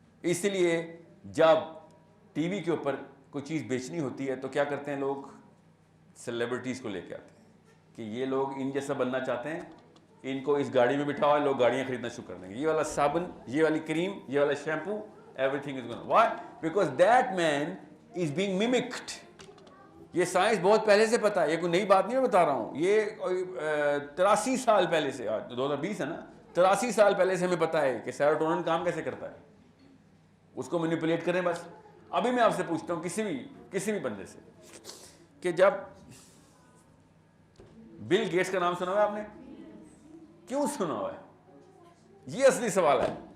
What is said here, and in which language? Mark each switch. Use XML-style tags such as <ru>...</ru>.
<ur>اس لیے جب T V کے اوپر کوئی چیز بیچنی ہوتی ہے تو کیا کرتے ہیں لوگ, سیلیبریٹیز کو لے کے آتے ہیں کہ یہ لوگ ان جیسا بننا چاہتے ہیں, ان کو اس گاڑی میں بٹھاؤ, لوگ گاڑیاں خریدنا شروع کر دیں گے. یہ والا صابن, یہ والی کریم, یہ والا shampoo,</ur> <en>everything is going. Why? Because that man is being mimicked.</en> <ur>یہ سائنس بہت پہلے سے پتا ہے, یہ کوئی نئی بات نہیں میں بتا رہا ہوں. یہ 83 سال پہلے سے, 2020 ہے نا, 83 سال پہلے سے ہمیں پتا ہے کہ سیروٹونن کام کیسے کرتا ہے. اس کو مینیپولیٹ کریں بس. ابھی میں آپ سے پوچھتا ہوں کسی بھی بندے سے کہ جب بل گیٹس کا نام سنا ہوا ہے آپ نے, کیوں سنا ہوا ہے, یہ اصلی سوال ہے.</ur>